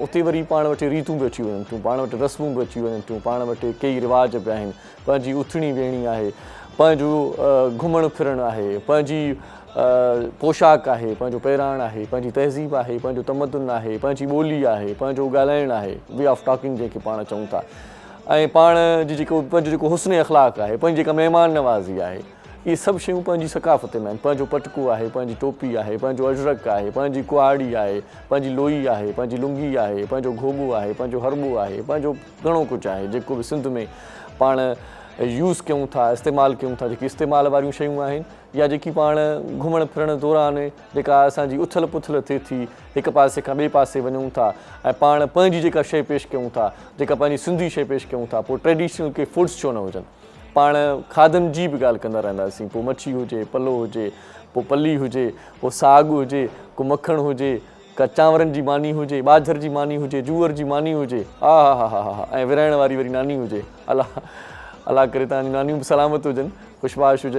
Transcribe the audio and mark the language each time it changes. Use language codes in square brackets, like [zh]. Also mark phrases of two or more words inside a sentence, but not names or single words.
[sd] उते वरी पाण वटि रीतूं बि अची वञनि थियूं, पाण वटि रस्मूं बि अची वञनि थियूं, पाण वटि कई रिवाज बि आहिनि। पंहिंजी उथणी वेहणी आहे, पंहिंजो घुमणु फिरणु आहे, पंहिंजी पोशाक आहे, पंहिंजो पहिराण आहे, पंहिंजी तहज़ीब आहे, पंहिंजो तमदुन आहे, पंहिंजी ॿोली आहे, पंहिंजो ॻाल्हाइणु आहे, [en] way of talking [sd] जंहिंखे पाण चऊं था। ऐं पाण जी पंहिंजो जेको हुस्न अख़लाक़ आहे, पंहिंजी जेका महिमान नवाज़ी आहे, इहे सभु शयूं पंहिंजी सकाफ़त में आहिनि। पंहिंजो पटको आहे, पंहिंजी टोपी आहे, पंहिंजो अजरक आहे, पंहिंजी कुआड़ी आहे, पंहिंजी लोई आहे, पंहिंजी लुंगी आहे, पंहिंजो घोॿो आहे, पंहिंजो हरबो आहे, पंहिंजो घणो कुझु आहे जेको बि सिंध में पाण यूज़ कयूं था, इस्तेमालु कयूं था। जेकी इस्तेमालु वारियूं शयूं आहिनि, या जेकी पाण घुमण फिरण दौरान जेका असांजी उथल पुथल थिए थी, हिकु पासे खां ॿिए पासे वञूं था, ऐं पाण पंहिंजी जेका शइ पेश कयूं था, जेका पंहिंजी सिंधी शइ पेश कयूं था, पोइ ट्रेडिशनल के फूड्स छो न हुजनि। पाण खाधनि जी बि ॻाल्हि कंदा रहंदासीं, पोइ मच्छी हुजे, पलो हुजे, पोइ पली हुजे, पोइ साग हुजे, को मखणु हुजे, का चांवरनि जी मानी हुजे, ॿाझर जी मानी हुजे, जूअर जी मानी हुजे, हा हा हा हा ऐं विराइण वारी वरी नानी हुजे। अलाह करे तव्हांजी नानियूं बि सलामत हुजनि, ख़ुशबाश हुजनि।